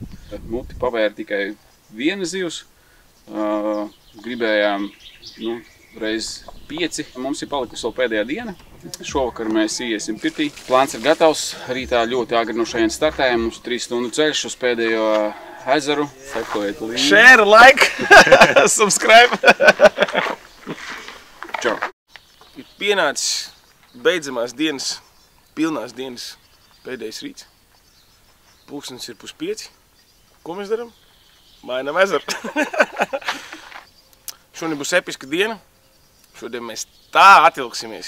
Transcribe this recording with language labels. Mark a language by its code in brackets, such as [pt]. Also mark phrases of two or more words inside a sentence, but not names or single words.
[lv] Muti pavēra tikai viena zivs, gribējām reiz 5. Mums ir palikusi vēl pēdējā diena. Šovakar mēs iesim pirtī. Plāns ir gatavs, rītā ļoti agri no šajien startējam, mums 3 stundu ceļš uz pēdējo ezeru. Sekojiet līdzi. [en] Share, like, subscribe. [lv] Čau. Ir pienācis beidzamās dienas, pilnās dienas pēdējais rīts. Pulkstenis ir 4:30. Ko mēs darām? Mainām ezeru. Šodien būs episka diena. Šodien mēs tā atvilksimies.